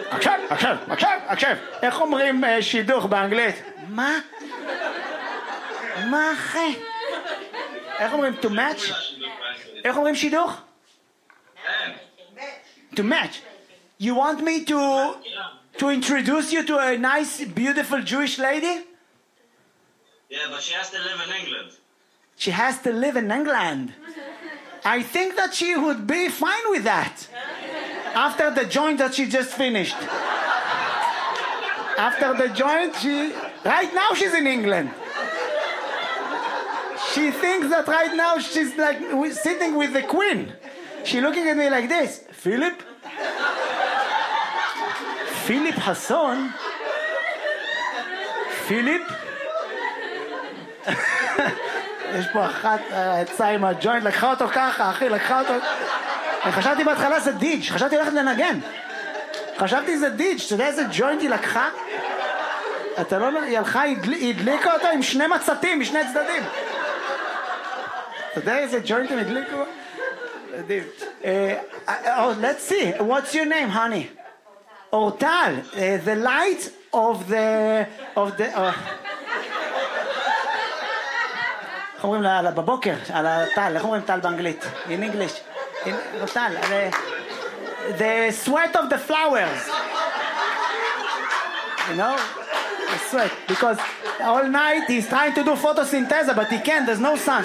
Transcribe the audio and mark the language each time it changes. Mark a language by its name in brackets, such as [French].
[Hebrew] עכשיו. איך אומרים שידוך באנגלית? מה אחי? איך אומרים [English] to match? [Hebrew] איך אומרים שידוך? [English] To match. You want me to introduce you to a nice, beautiful Jewish lady? Yeah, but she has to live in England. She has to live in England. I think that she would be fine with that. After the joint that she just finished. After the joint, she... Right now she's in England. She thinks that right now she's like sitting with the queen. She's looking at me like this. Philip? Philip Hassan? Philip? [Hebrew] יש פה אחת יצאה עם הג'וינט, לקחה אותו ככה, אחי, לקחה אותו... חשבתי בהתחלה זה דיג', חשבתי ללכת לנגן. חשבתי זה דיג', אתה יודע איזה ג'וינט היא לקחה? אתה לא... היא הלכה, היא הדליקה אותו עם שני מצטים, משני צדדים. אתה יודע איזה ג'וינט הם הדליקו? מדהים. [English] Oh, let's see, what's your name, honey? אורטל. The light of the... of the... [Hebrew] אומרים לה בבוקר, על הטל, איך אומרים טל באנגלית? [English] In English. [Hebrew] טל, על... [English] The sweat of the flowers. You know? The sweat. Because all night he's trying to do photosynthesis, but he can't, there's no sun.